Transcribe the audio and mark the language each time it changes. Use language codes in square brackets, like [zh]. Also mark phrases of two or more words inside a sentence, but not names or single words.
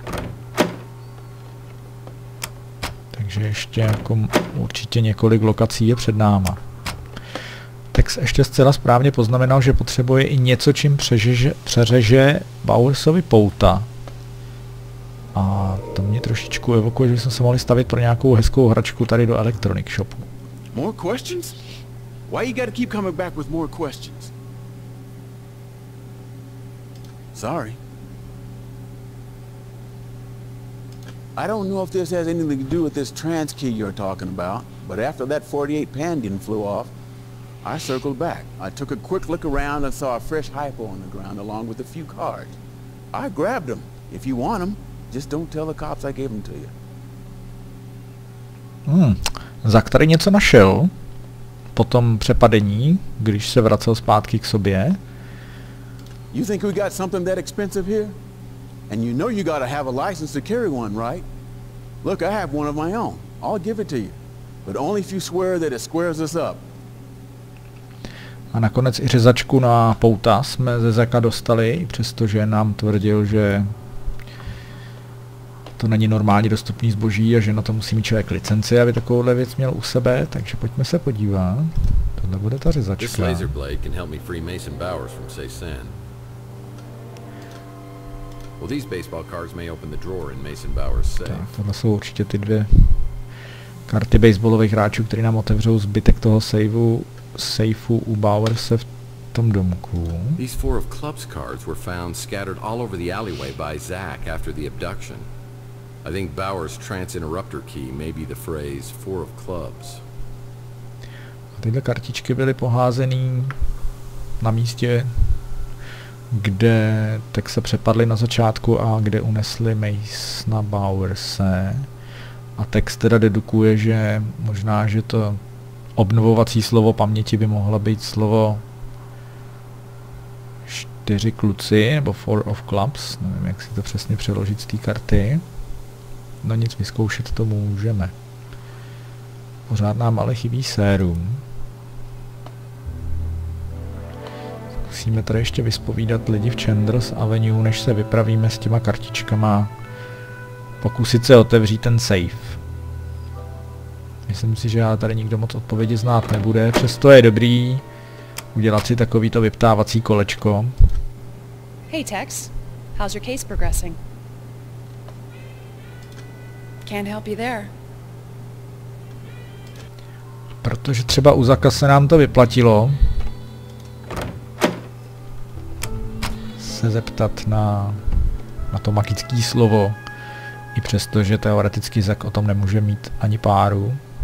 [cs] Takže ještě jako určitě několik lokací je před náma. Tex ještě zcela správně poznamenal, že potřebuje i něco, čím přeřeže Bowersovi pouta. A to mě trošičku evokuje, že jsme se mohli stavit pro nějakou hezkou hračku tady do Electronic Shopu. [en] More questions? Why you gotta keep coming back with more questions? Sorry. I don't know if this has anything to do with this trans key you're talking about, but after that 48 Pandian flew off, I circled back. I took a quick look around and saw a fresh hypo on the ground along with a few cards. I grabbed them. If you want them, just don't tell the cops I gave them to you. [cs] Zak tady něco našel po tom přepadení, když se vracel zpátky k sobě. [en] You think we got something that expensive here? And you know you gotta have a license to carry one, right? Look, I have one of my own. I'll give it to you. But only if you swear that it squares us up. [cs] A nakonec i řezačku na pouta jsme ze Zaka dostali, přestože nám tvrdil, že to není normálně dostupný zboží a že na to musí mít člověk licenci, aby takovouhle věc měl u sebe, takže pojďme se podívat. Tohle bude ta řezačka. Tak, tohle jsou určitě ty dvě karty baseballových hráčů, které nám otevřou zbytek toho sejfu u Bowerse v tom domku. [en] These 4 of clubs cards were found scattered all over the alleyway by Zach after the abduction. I think Bauer's trance interrupter key may be the phrase 4 of clubs. [cs] Tyhle kartičky byly poházený na místě, kde tak se přepadli na začátku a kde unesli Masona Bowerse. A text teda dedukuje, že možná, že to obnovovací slovo paměti by mohla být slovo 4 kluci, nebo [en] 4 of clubs, [cs] nevím, jak si to přesně přeložit z té karty. No nic, vyzkoušet to můžeme. Pořád nám ale chybí sérum. Musíme tady ještě vyspovídat lidi v Chandler's Avenue, než se vypravíme s těma kartičkama. Pokusit se otevřít ten safe. Myslím si, že já tady nikdo moc odpovědi znát nebude, přesto je dobrý udělat si takovýto vyptávací kolečko. [en] Hey Tex, how's your case progressing? Can't help you there. [cs] Protože třeba u Zaka se nám to vyplatilo se zeptat na to magické slovo, i přesto, že teoreticky Zak o tom nemůže mít ani páru.